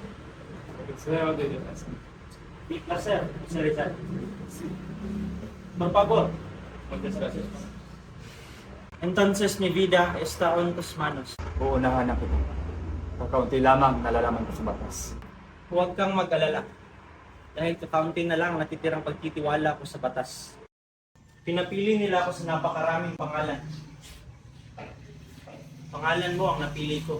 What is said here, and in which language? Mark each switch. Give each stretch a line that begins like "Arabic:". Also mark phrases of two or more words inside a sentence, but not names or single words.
Spanish: Consejero de Defensa. Mi placer, Sir Rizal. Por favor. Muchas gracias. Entonces mi vida está en tus manos.
Filipino: Uunahan na kita. Kakaunti lamang nalalaman ko sa batas. Huwag kang mag-alala. Dahil kakaunti na lang natitirang pagtitiwala ko sa batas. Pinapili nila ako sa napakaraming pangalan. Pangalan mo ang napili ko.